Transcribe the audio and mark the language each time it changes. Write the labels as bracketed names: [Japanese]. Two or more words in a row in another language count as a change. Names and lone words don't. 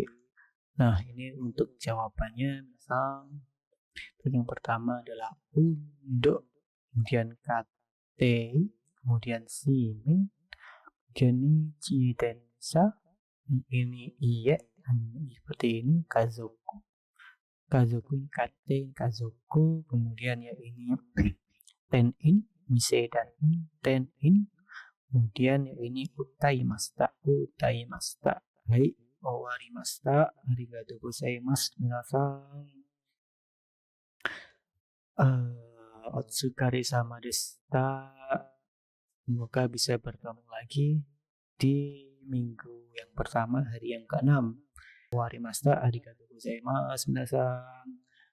[Indonesian] Nah, ini untuk jawabannya. Misal yang pertama adalah undo, kemudian kate, kemudian sini, kemudian ini jitensa, ini iye, seperti ini kazoku. Kazoku ini kate, kazoku, kemudian ya ini ten in, mise dan ten in. Kemudian ini [Japanese] 歌いました、歌いました. はい, 終わりました. ありがとうございます、皆さん. お疲れ様でした. [Indonesian] Semoga bisa bertemu lagi di minggu yang pertama, hari yang ke-6. [Japanese] 終わりました、ありがとうございます、皆さん.